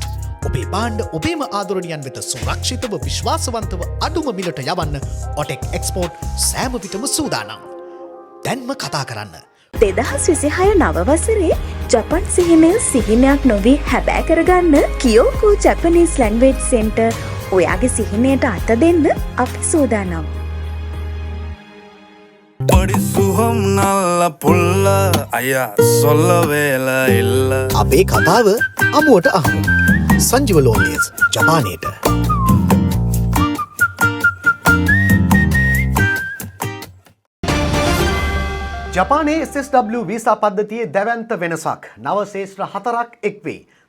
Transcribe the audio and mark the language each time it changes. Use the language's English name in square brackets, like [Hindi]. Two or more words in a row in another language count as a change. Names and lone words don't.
[Sinhala] ඔබේ භාණ්ඩ ඔබේම ආදරණියන් වෙත සුරක්ෂිතව විශ්වාසවන්තව අඩුම මිලට යවන්න ඔටෙක් එක්ස්පෝර්ට් සෑම විටම සූදානම්. දැන්ම කතා කරන්න. 2026 නව වසරේ ජපන් සිහිනය සිහිනයක් නොවී හැබෑ කරගන්න කියෝකෝ ජැපනීස් ලැන්ග්වේජ් සෙන්ටර් ඔයාගේ සිහිනයට අත දෙන්න අපි සූදානම්. [Tamil] படி சுகம் நல்ல புள்ள ஐயா சொல்ல வேலை இல்ல. [Sinhala] අපේ කතාව අමුවට අහමු. සංජීව ලෝනියස් ජපානයට. ජපානයේ SSW වීසා පද්ධතියේ දැවැන්ත වෙනසක් නව ශේෂ්ත්‍ර 4ක් එක්වේ.